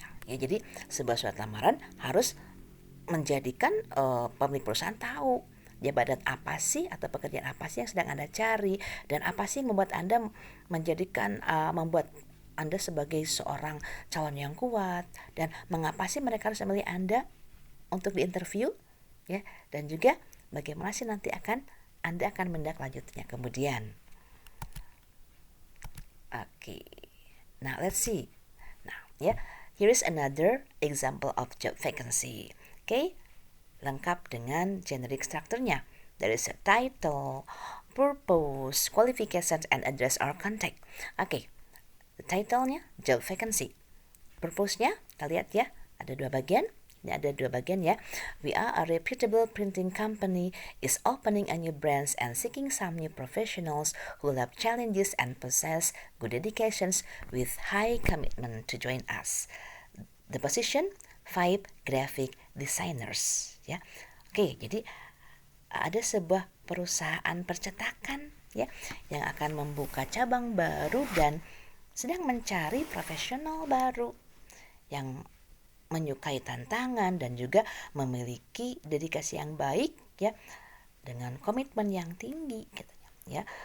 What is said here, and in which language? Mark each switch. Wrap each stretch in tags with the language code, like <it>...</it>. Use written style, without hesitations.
<id>Ya, jadi sebuah surat lamaran harus menjadikan pemilik perusahaan tahu jabatan apa sih atau pekerjaan apa sih yang sedang Anda cari dan apa sih yang membuat Anda membuat Anda sebagai seorang calon yang kuat dan mengapa sih mereka harus memilih Anda untuk diinterview ya, dan juga bagaimana sih nanti Anda akan menindaklanjutinya kemudian.</id> <en>Now let's see. Here is another example of job vacancy.</en> <id>Lengkap dengan generic structure-nya.</id> <en>There is a title, purpose, qualifications, and address or contact. The title-nya job vacancy.</en> <id>Purpose-nya, kita lihat ya, ada dua bagian. Ini ada dua bagian ya.</id> <en>We are a reputable printing company is opening a new branch and seeking some new professionals who love challenges and possess good dedications with high commitment to join us. The position 5 graphic designers ya.</en> <id>Jadi ada sebuah perusahaan percetakan ya yang akan membuka cabang baru dan sedang mencari profesional baru yang menyukai tantangan dan juga memiliki dedikasi yang baik ya dengan komitmen yang tinggi katanya ya.</id>